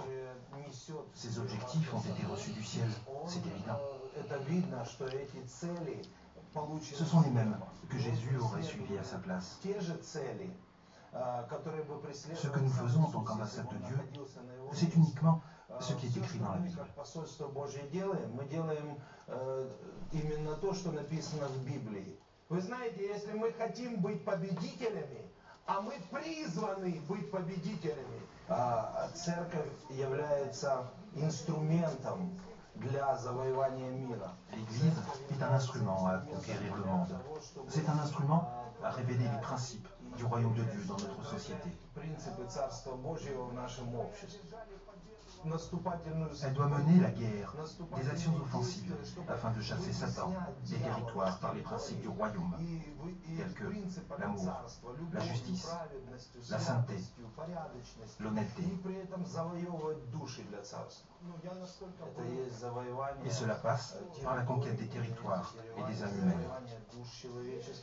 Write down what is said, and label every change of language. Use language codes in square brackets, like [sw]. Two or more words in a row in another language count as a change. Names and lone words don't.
[fr] Ses objectifs ont été reçus du ciel, c'est évident. Ce sont les mêmes que Jésus aurait suivis à sa place. Ce que nous faisons en tant qu'ambassade de Dieu, c'est uniquement ce qui est écrit dans la Bible. [ru] Вы знаете, если мы хотим быть победителями, а мы призваны быть победителями, церковь является инструментом для завоевания мира. [fr] L'Église est un instrument à conquérir le monde. C'est un instrument à révéler les principes du royaume de Dieu dans notre société. [ru] Принципы Царства Божьего в нашем обществе. [fr] Elle doit mener la guerre, des actions offensives, afin de chasser Satan des territoires par les principes du royaume, tels que l'amour, la justice, la sainteté, l'honnêteté. Et cela passe par la conquête des territoires et des âmes humaines.